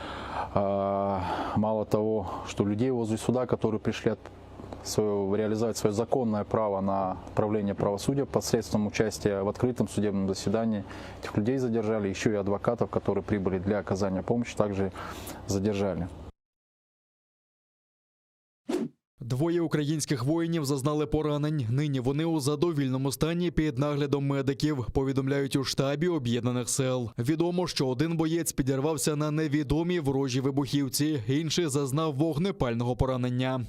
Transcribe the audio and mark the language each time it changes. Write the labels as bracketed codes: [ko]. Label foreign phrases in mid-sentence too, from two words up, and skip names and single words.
[ru] Мало того, что людей возле суда, которые пришли реализовать свое законное право на управление правосудия посредством участия в открытом судебном заседании, этих людей задержали, еще и адвокатов, которые прибыли для оказания помощи, также задержали. [uk] Двоє українських воїнів зазнали поранень. Нині вони у задовільному стані під наглядом медиків, повідомляють у штабі Об'єднаних сил. Відомо, що один боєць підірвався на невідомій ворожій вибухівці, інший зазнав вогнепального поранення.